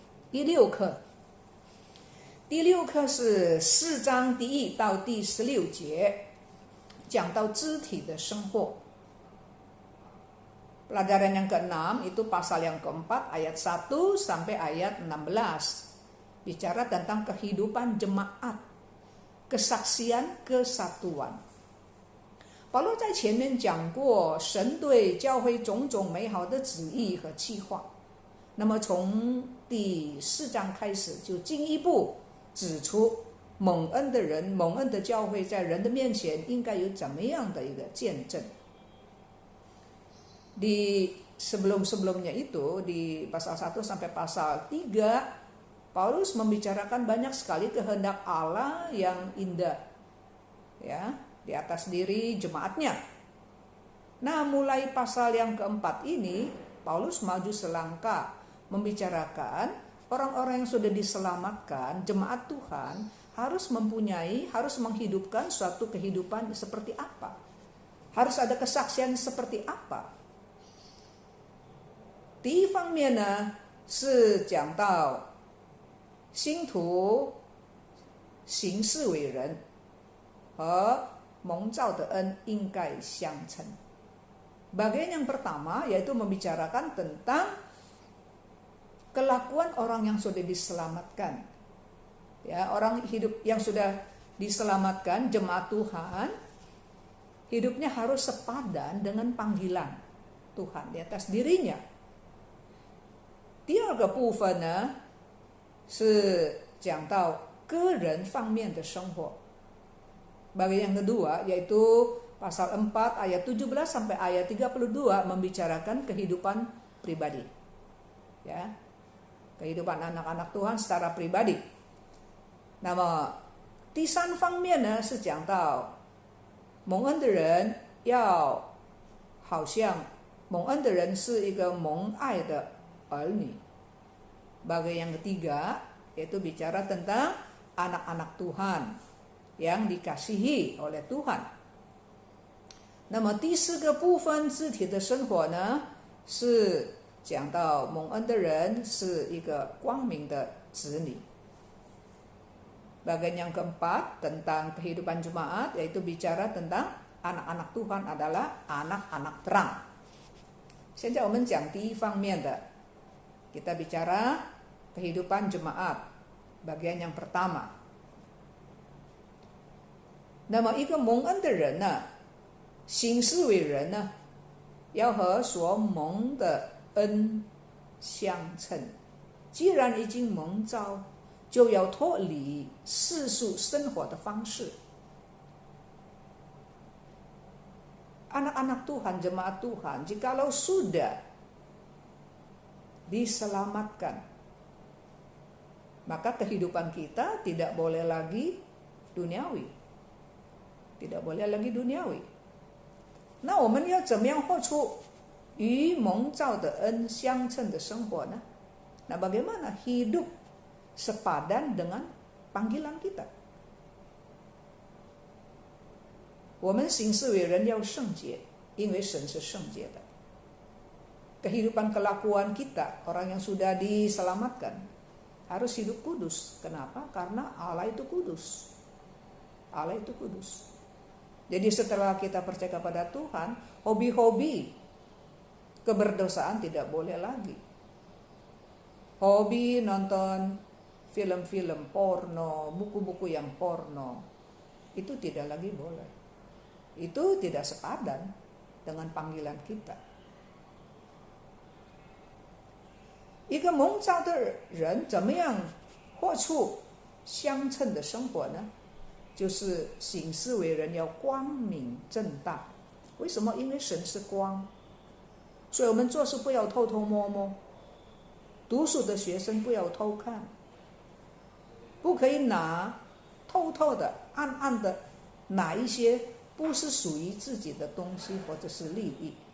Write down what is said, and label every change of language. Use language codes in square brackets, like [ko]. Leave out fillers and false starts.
[zh] Di 6课，第6课是4章第1到第16节，讲到肢体的生活。 [id] Pelajaran yang ke-6 itu pasal yang ke-4 ayat 1 sampai ayat 16. Bicara tentang kehidupan jemaat, kesaksian kesatuan. [zh] 保罗在前面讲过神对教会种种美好的旨意和计划。那么从第4章开始就进一步指出蒙恩的人，蒙恩的教会在人的面前应该有怎么样的一个见证。 [id] Di sebelum-sebelumnya itu, di pasal 1 sampai pasal 3, Paulus membicarakan banyak sekali kehendak Allah yang indah, ya, di atas diri jemaatnya. Nah, mulai pasal yang keempat ini, Paulus maju selangkah membicarakan orang-orang yang sudah diselamatkan, jemaat Tuhan, harus menghidupkan suatu kehidupan seperti apa. Harus ada kesaksian seperti apa. [zh] 第一方面呢，是讲到信徒行事为人和蒙召的恩应该相称。 [id] Bagian yang pertama yaitu membicarakan tentang kelakuan orang yang sudah diselamatkan. Ya, orang hidup yang sudah diselamatkan, jemaat Tuhan, hidupnya harus sepadan dengan panggilan Tuhan di atas dirinya. [zh] 第二个部分呢，是讲到个人方面的生活。 [id] Bagian yang kedua yaitu pasal 4 ayat 17 sampai ayat 32 membicarakan kehidupan pribadi. Ya. Kehidupan anak-anak Tuhan secara pribadi. [zh] 那么第三方面呢，是讲到蒙恩的人要好像蒙恩的人是一个蒙爱的儿女。 [id] Bagian yang ketiga yaitu bicara tentang anak-anak Tuhan yang dikasihi oleh Tuhan. [zh] 那么第四个部分肢体的生活呢，是讲到蒙恩的人是一个光明的子女。 [id] Bagian yang keempat tentang kehidupan jemaat yaitu bicara tentang anak-anak Tuhan adalah anak-anak terang. [zh] 现在我们讲第一方面的， [id] kita bicara kehidupan jemaat, bagian yang pertama. [zh] 那么一个蒙恩的人呢，行事为人呢，要和所蒙的恩相称。既然已经蒙召，就要脱离世俗生活的方式。 [id] Anak-anak Tuhan, jemaat Tuhan, jikalau sudah diselamatkan, maka kehidupan kita tidak boleh lagi duniawi. Tidak boleh lagi duniawi. [zh] 那我们要怎么样活出与蒙召的恩相称的生活呢？ [id] Nah, bagaimana hidup sepadan dengan panggilan kita? [zh] 我们行事为人要圣洁，因为神是圣洁的。 [id] Kehidupan kelakuan kita, orang yang sudah diselamatkan, harus hidup kudus. Kenapa? Karena Allah itu kudus. Allah itu kudus. Jadi setelah kita percaya kepada Tuhan, hobi-hobi keberdosaan tidak boleh lagi. Hobi nonton film-film porno, buku-buku yang porno, itu tidak lagi boleh. Itu tidak sepadan dengan panggilan kita. [zh] 一个蒙召的人怎么样活出相称的生活呢？就是行事为人要光明正大。为什么？因为神是光，所以我们做事不要偷偷摸摸，读书的学生不要偷看，不可以偷偷的、暗暗的拿一些不是属于自己的东西或者是利益。